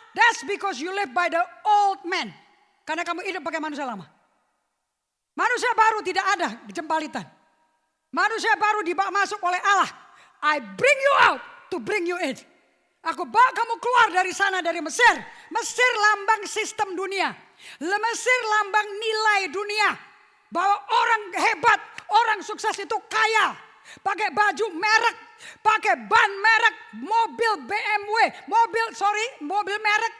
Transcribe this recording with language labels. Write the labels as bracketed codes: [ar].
[en] That's because you live by the old man. [id] Karena kamu hidup pakai manusia lama. Manusia baru tidak ada jembalitan. Manusia baru dibawa masuk oleh Allah. [en] I bring you out to bring you in. [id] Aku bawa kamu keluar dari sana, dari Mesir. Mesir lambang sistem dunia. Mesir lambang nilai dunia. Bahwa orang hebat, orang sukses itu kaya. Pakai baju merek, pakai ban merek, mobil BMW. Mobil merek.